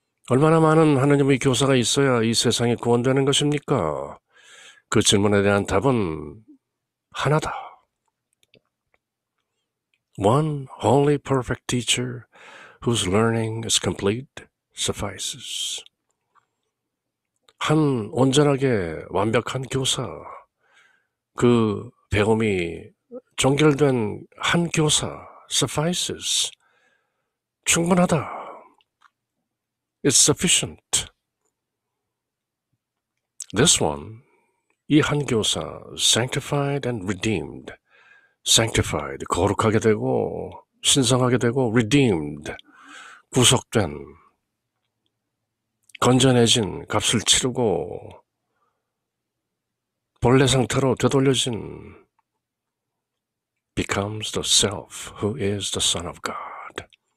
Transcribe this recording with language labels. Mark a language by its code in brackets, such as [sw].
[ko] 얼마나 많은 하나님의 교사가 있어야 이 세상이 구원되는 것입니까? 그 질문에 대한 답은 하나다. [en] One holy perfect teacher whose learning is complete suffices. [ko] 한 온전하게 완벽한 교사, 그 배움이 종결된 한 교사, [en] suffices, [ko] 충분하다. [en] It's sufficient. This one, [ko] 이 한 교사, [en] sanctified and redeemed. sanctified, [ko] 거룩하게 되고 신성하게 되고 [en] redeemed, [ko] 구속된, 건전해진, 값을 치르고 본래 상태로 되돌려진 [en] becomes the self who is the Son of God.